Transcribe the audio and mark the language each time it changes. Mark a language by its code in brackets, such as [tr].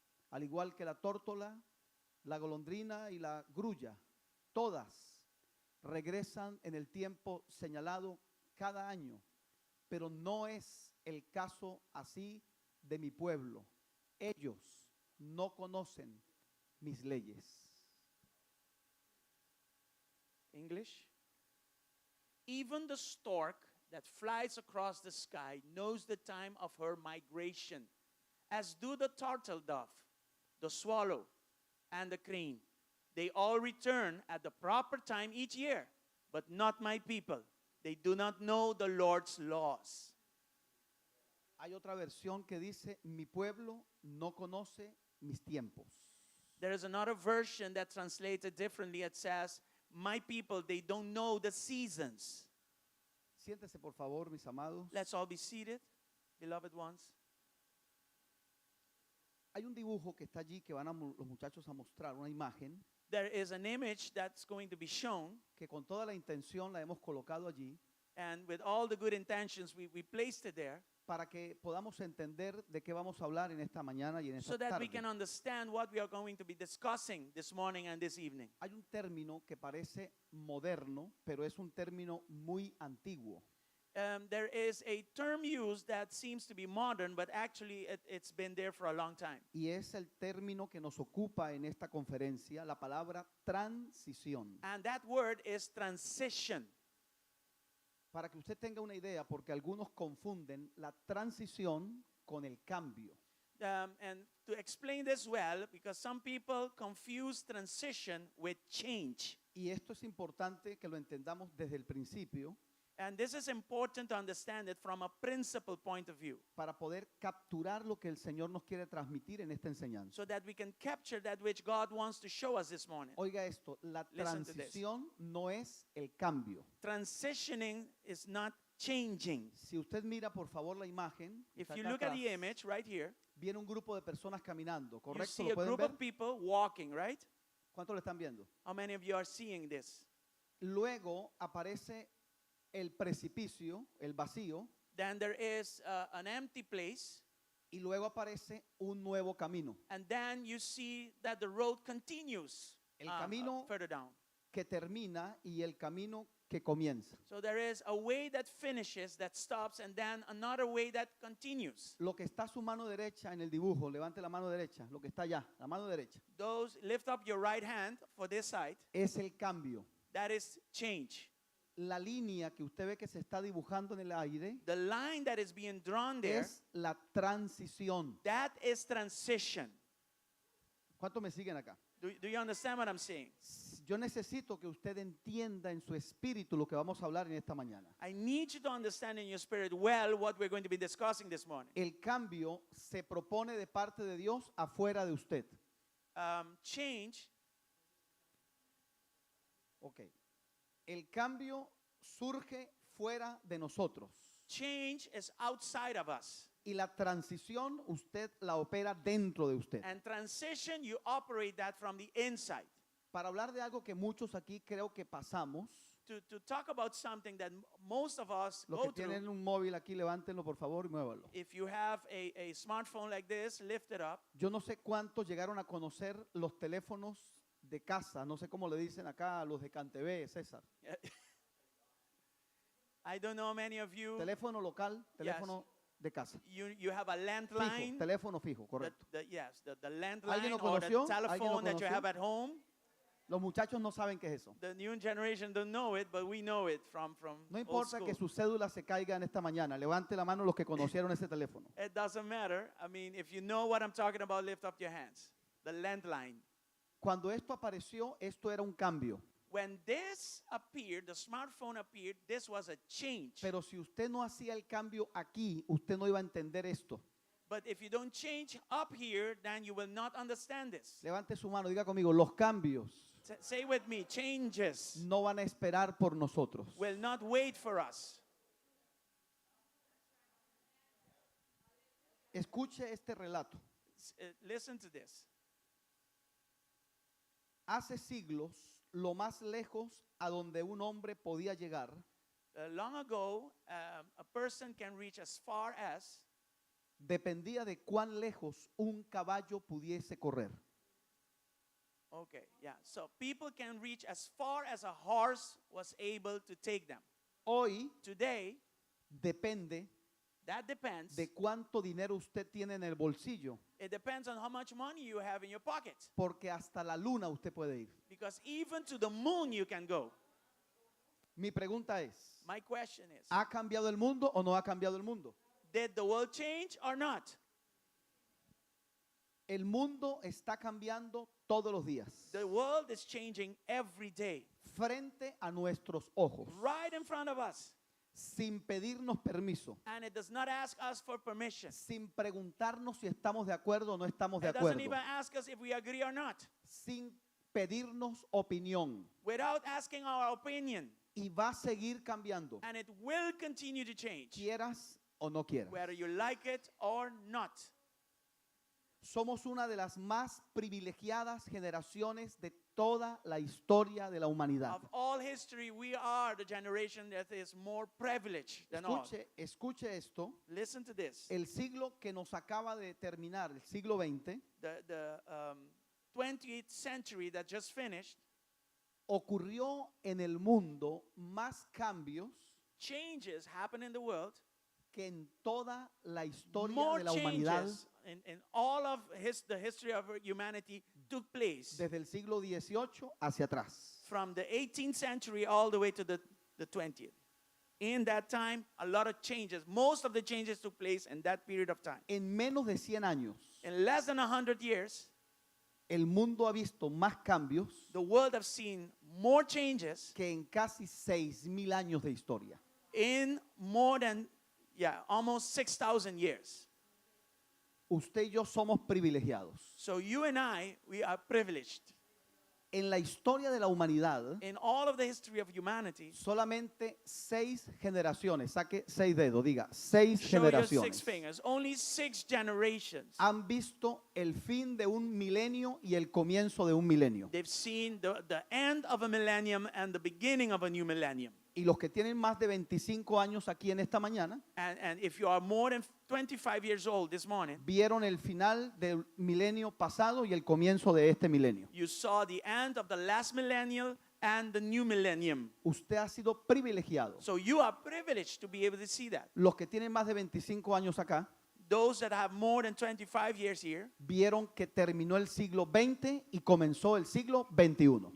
[es] Al igual que la tórtola, la golondrina y la grulla, todas regresan en el tiempo señalado cada año, pero no es el caso así de mi pueblo. Ellos no conocen mis leyes. [en] English. Even the stork that flies across the sky knows the time of her migration, as do the turtle dove, the swallow, and the crane. They all return at the proper time each year, but not my people. They do not know the Lord's laws. [es] Hay otra versión que dice, mi pueblo no conoce mis tiempos. [en] There is another version that translates it differently. It says, my people, they don't know the seasons. [es] Siéntese por favor, mis amados. [en] Let's all be seated, beloved ones. [es] Hay un dibujo que está allí que van los muchachos a mostrar, una imagen [en] There is an image that's going to be shown, [es] que con toda la intención la hemos colocado allí [en] and with all the good intentions, we placed it there [es] para que podamos entender de qué vamos a hablar en esta mañana y en esta [en] so that we [es] tarde. [en] can understand what we are going to be discussing this morning and this evening. [es] Hay un término que parece moderno, pero es un término muy antiguo. [en] There is a term used that seems to be modern, but actually it's been there for a long time. [es] Y es el término que nos ocupa en esta conferencia, la palabra transición. [en] And that word is transition. [es] Para que usted tenga una idea, porque algunos confunden la transición con el cambio. [en] And to explain this well, because some people confuse transition with change. [es] Y esto es importante que lo entendamos desde el principio [en] And this is important to understand it from a principle point of view, [es] para poder capturar lo que el Señor nos quiere transmitir en esta enseñanza. [en] so that we can capture that which God wants to show us this morning. [es] Oiga esto, la [en] Listen to this. [es] transición no es el cambio. [en] Transitioning is not changing. [es] Si usted mira por favor la imagen, [en] If [es] está [en] you [es] acá [en] look at [es] atrás, [en] the image right here, [es] viene un grupo de personas caminando, [en] you [es] ¿correcto? [en] see [es] ¿Lo [en] a [es] pueden [en] group [es] ver? [en] of people walking, right? [es] ¿Cuánto lo están viendo? [en] How many of you are seeing this? [es] Luego aparece el precipicio, el vacío, [en] Then there is an empty place, [es] y luego aparece un nuevo camino [en] and then you see that the road continues [es] El camino- [en] further down. [es] que termina y el camino que comienza. [en] So there is a way that finishes, that stops, and then another way that continues. [es] Lo que está a su mano derecha en el dibujo, levante la mano derecha, lo que está allá, la mano derecha, [en] Those, lift up your right hand for this side. [es] es el cambio. [en] That is change. [es] La línea que usted ve que se está dibujando en el aire [en] The line that is being drawn there, [es] es la transición. [en] that is transition. [es] ¿Cuántos me siguen acá? [en] Do you understand what I'm saying? [es] Yo necesito que usted entienda en su espíritu lo que vamos a hablar en esta mañana. [en] I need you to understand in your spirit well what we're going to be discussing this morning. [es] El cambio se propone de parte de Dios afuera de usted. [en] Change, Ok. [es] El cambio surge fuera de nosotros. [en] change is outside of us. [es] Y la transición usted la opera dentro de usted. [en] And transition, you operate that from the inside. [es] Para hablar de algo que muchos aquí creo que pasamos, [en] To talk about something that most of us [es] los [en] go [es] que tienen [en] through, [es] un móvil aquí, levántenlo por favor y muévanlo. [en] if you have a smartphone like this, lift it up. [es] Yo no sé cuántos llegaron a conocer los teléfonos de casa, no sé cómo le dicen acá a los de Cantebé, César. [en] I don't know many of you, [es] Teléfono local, teléfono de casa. [en] you have a [es] Fijo, [en] landline. [es] teléfono fijo, correcto. [en] Yes, the [es] ¿Alguien [en] landline [es] lo [en] or the [es] conoció? ¿Alguien lo [en] telephone that you [es] conoció? [en] have at home. [es] Los muchachos no saben qué es eso. [en] The new generation don't know it, but we know it from [es] No [en] old [es] importa [en] school. [es] que su cédula se caiga en esta mañana, levante la mano los que conocieron ese teléfono. [en] It doesn't matter. I mean, if you know what I'm talking about, lift up your hands. The landline. [es] Cuando esto apareció, esto era un cambio. [en] When this appeared, the smartphone appeared, this was a change. [es] Pero si usted no hacía el cambio aquí, usted no iba a entender esto. [en] But if you don't change up here, then you will not understand this. [es] Levante su mano, diga conmigo, los cambios [en] Say with me, changes [es] no van a esperar por nosotros. [en] will not wait for us. [es] Escuche este relato. [en] Listen to this. [es] Hace siglos, lo más lejos a donde un hombre podía llegar [en] Long ago, a person can reach as far as [es] dependía de cuán lejos un caballo pudiese correr. [en] okay, yeah. So people can reach as far as a horse was able to take them. [es] Hoy [en] Today, [es] depende [en] that depends. [es] de cuánto dinero usted tiene en el bolsillo, [en] It depends on how much money you have in your pocket. [es] porque hasta la luna usted puede ir. [en] Because even to the moon you can go. [es] Mi pregunta es, [en] My question is, [es] ¿ha cambiado el mundo o no ha cambiado el mundo? [en] did the world change or not? [es] El mundo está cambiando todos los días, [en] The world is changing every day, [es] frente a nuestros ojos, [en] right in front of us. [es] sin pedirnos permiso, [en] And it does not ask us for permission. [es] sin preguntarnos si estamos de acuerdo o no estamos de [en] It doesn't [es] acuerdo, [en] even ask us if we agree or not. [es] sin pedirnos opinión, [en] Without asking our opinion. [es] y va a seguir cambiando, [en] And it will continue to change, [es] quieras o no quieras. [en] whether you like it or not. [es] Somos una de las más privilegiadas generaciones de toda la historia de la humanidad. [en] Of all history, we are the generation that is more privileged than all. [es] Escuche esto. [en] Listen to this. [es] El siglo que nos acaba de terminar, el siglo XX, [en] The 20th century that just finished, [es] ocurrió en el mundo más cambios [en] changes happen in the world, [es] que en toda la historia [en] more [es] de la humanidad [en] changes in all of the history of humanity took place [es] desde el siglo XVIII hacia atrás. [en] from the 18th century all the way to the 20th. In that time, a lot of changes, most of the changes took place in that period of time. [es] En menos de 100 años, [en] In less than 100 years, [es] el mundo ha visto más cambios [en] the world has seen more changes [es] que en casi 6.000 años de historia. [en] in more than, almost 6,000 years. [es] Usted y yo somos privilegiados. [en] So you and I, we are privileged. [es] En la historia de la humanidad, [en] In all of the history of humanity, [es] solamente 6 generaciones, saque 6 dedos, diga 6 [en] show your 6 [es] generaciones, [en] fingers, only 6 generations. [es] han visto el fin de un milenio y el comienzo de un milenio. [en] They've seen the end of a millennium and the beginning of a new millennium. [es] Y los que tienen más de 25 años aquí en esta mañana, [en] And if you are more than 25 years old this morning, [es] vieron el final del milenio pasado y el comienzo de este milenio. [en] you saw the end of the last millennium and the new millennium. [es] Usted ha sido privilegiado. [en] So you are privileged to be able to see that. [es] Los que tienen más de 25 años acá, [en] Those that have more than 25 years here, [es] vieron que terminó el siglo XX y comenzó el siglo XXI.